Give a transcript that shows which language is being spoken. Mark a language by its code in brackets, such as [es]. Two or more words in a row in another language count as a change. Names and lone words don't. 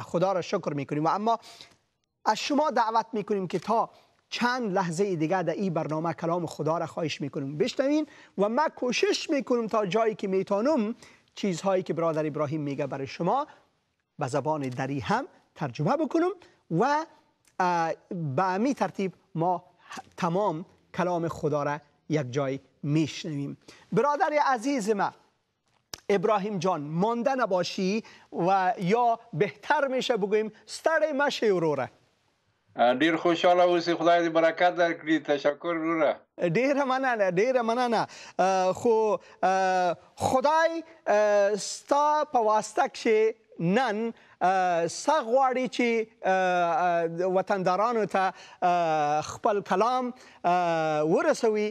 [fa] خدا را شکر میکنیم و اما از شما دعوت میکنیم که تا چند لحظه دیگه در این برنامه کلام خدا را خواهش میکنیم بشنوین و من کوشش میکنم تا جایی که میتونم چیزهایی که برادر ابراهیم میگه برای شما به زبان دری هم ترجمه بکنم و به همین ترتیب ما تمام کلام خدا را یک جای میشنویم. برادر عزیز ما ابراهیم جان، مانده نباشی و یا بهتر میشه بگویم [ps] ستړی مشی وروره. ډیر خوشاله اوسې، خدای دې برکت درکړي. تشکر وروره. ډیره مننه. خو خدای ستا په واسطه کې نن څه غواړي چې وطندارانو ته خپل کلام ورسوي.